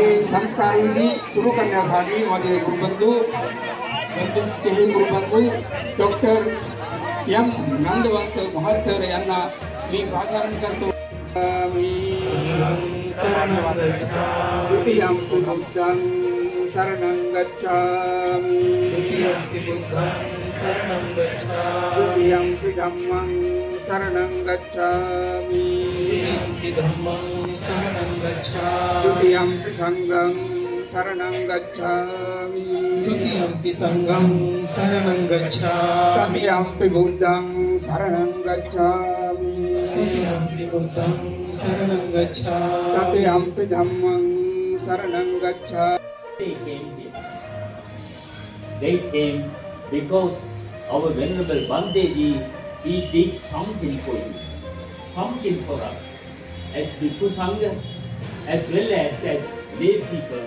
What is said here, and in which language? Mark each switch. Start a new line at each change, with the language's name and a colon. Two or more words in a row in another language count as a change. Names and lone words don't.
Marathi: संस्कार विधी सुरू करण्यासाठी माझे गुरुबंधू गुरुबंधू डॉक्टर एम नंदवंश महास्तर यांना मी प्राचारण करतो।
Pali: द्वितीयं बुद्धं शरणं गच्छामि द्वितीयं धम्मं शरणं गच्छामि द्वितीयं संघं शरणं गच्छामि तृतीयं बुद्धं शरणं गच्छामि तृतीयं धम्मं शरणं गच्छामि।
English: They came because our Venerable Bandeji, he did something for you, something for us, as Bhikkhu Sangha, as well as lay people.